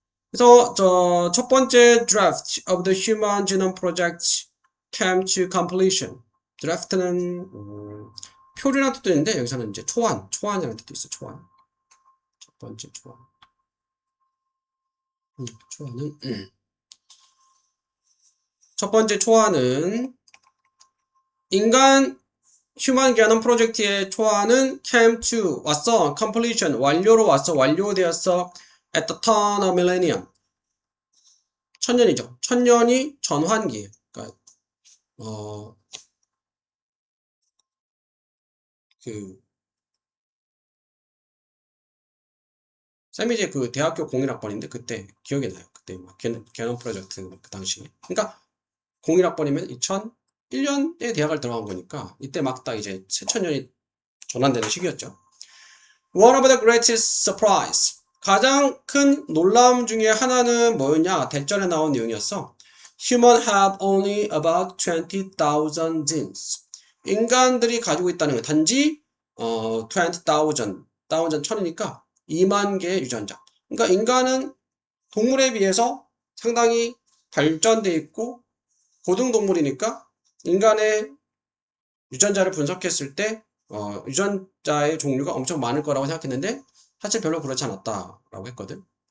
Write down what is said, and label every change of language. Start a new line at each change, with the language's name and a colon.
Korean: 그래서, 첫 번째
English: draft of the Human Genome Project came to completion.
Korean: draft는, 표류라는 뜻도 있는데, 여기서는 이제 초안이라는 뜻도 있어, 초안. 첫 번째 초안. 초안은, 첫 번째 초안은, 인간 휴먼 게nom 프로젝트의 초안은
English: came to
Korean: 왔어. completion 완료로 왔어. 완료되었어.
English: at the turn of millennium.
Korean: 천년이죠. 천년이 전환기. 그러니까 쌤이 이제 그 대학교 01학번인데 그때 기억이 나요. 그때 막 게nom 프로젝트 그 당시. 그러니까 01학번이면 2001년에 대학을 들어간 거니까 이때 막 딱 이제 새천년이 전환되는 시기였죠.
English: One of the greatest surprise.
Korean: 가장 큰 놀라움 중에 하나는 뭐였냐? 대전에 나온 내용이었어.
English: Human have only about 20,000 genes.
Korean: 인간들이 가지고 있다는 건 단지 20,000, 1000이니까 2만 개의 유전자. 그러니까 인간은 동물에 비해서 상당히 발전돼 있고 고등동물이니까 인간의 유전자를 분석했을 때 유전자의 종류가 엄청 많을 거라고 생각했는데 사실 별로 그렇지 않았다라고 했거든.